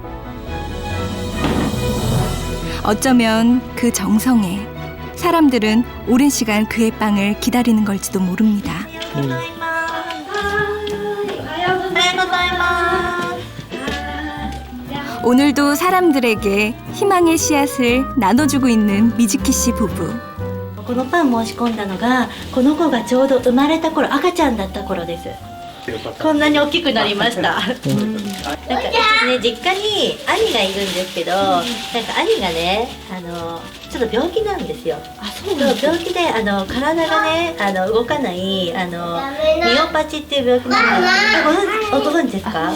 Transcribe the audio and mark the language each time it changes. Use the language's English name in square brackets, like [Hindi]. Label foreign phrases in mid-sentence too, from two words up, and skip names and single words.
[Korean] 어쩌면 그 정성에 사람들은 오랜 시간 그의 빵을 기다리는 걸지도 모릅니다. 오늘도 사람들에게 희망의 씨앗을 나눠주고 있는 미즈키 씨 부부. [Japanese] このパン申し込んだのがこの子がちょうど生まれた頃赤ちゃんだった頃です。こんなに大きくなりました。なんかうちね実家に兄がいるんですけど、なんか兄がねちょっと病気なんですよ。そう病気で体がね動かないミオパチっていう病気なんです。ご存知ですか？